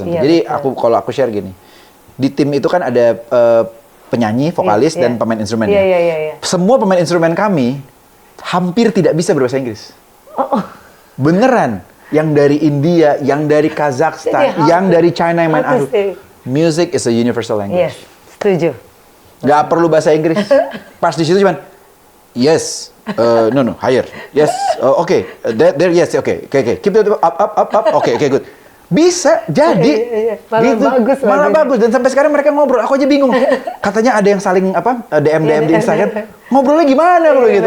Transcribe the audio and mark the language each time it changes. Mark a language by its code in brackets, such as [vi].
[id] Jadi kalau aku share gini, di tim itu kan ada penyanyi, vokalis, dan pemain instrumennya. Semua pemain instrumen kami hampir tidak bisa berbahasa Inggris. Beneran. Yang dari India, yang dari Kazakhstan, yang dari China yang main aduh. [en] Music is a universal language. [id] Setuju. Nggak perlu bahasa Inggris. Pas di situ cuman [en] yes, no, higher. Yes, okay. There, yes, okay. Keep it up. Okay, good. [id] Bisa jadi malah bagus dan sampai sekarang mereka ngobrol, aku aja bingung. Katanya ada yang saling DM di Instagram, ngobrolnya gimana gitu.